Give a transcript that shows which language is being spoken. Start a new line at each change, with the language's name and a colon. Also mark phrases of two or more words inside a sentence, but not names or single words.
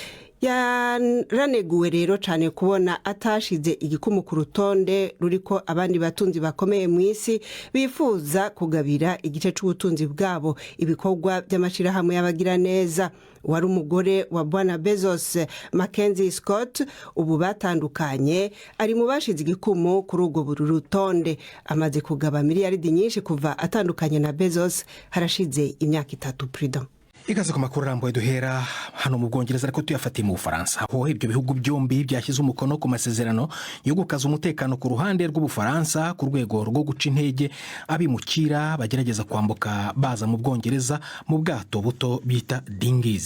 Rundi: Yaraneguwe rero cyane kubona atashize igikumu ku rutonde ruriko abandi batunzi bakomeye mu isi bifuza kugabira igice c'ubutunzi bwabo ibikorwa by'amashirahamwe y'abagira neza. Wari umugore wa Bwana Bezos, Mackenzie Scott, ubu batandukanye, ari mu bashize igikumu kuri ubwo rutonde. Amaze kugaba miliyaridi nyinshi kuva atandukanye na Bezos harashize imyaka 3 Prudent.
Kinyarwanda: Ikaze ku makuru Arambuye duhera hano mu Bwongereza ariko tuyafatiye mu Bufaransa, aho ibyo bihugu byombi byashyize umukono ku masezerano yo gukaza umutekano ku ruhande rw'Ubufaransa ku rwego rwo guca intege abimukira bagerageza kwambuka baza mu Bwongereza mu bwato buto bita dinghies.